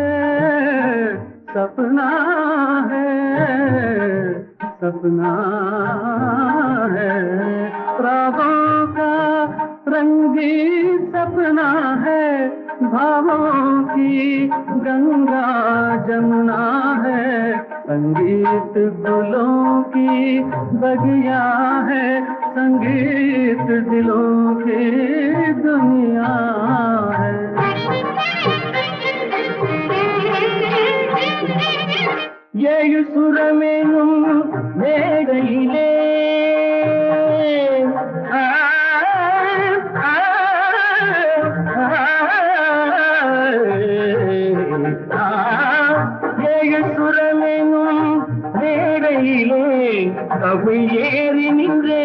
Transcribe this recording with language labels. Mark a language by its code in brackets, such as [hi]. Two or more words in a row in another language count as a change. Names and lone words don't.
[hi] सपना है सपना है रागों का रंगी सपना है भावों की गंगा जमुना है संगीत गुलों की बगिया है संगीत दिलों की दुनिया है [ta] ஏழு சுரமேனும் மேடையிலே ஏழு சுரமேனும் மேடையிலே கவிழ் ஏறி நின்றே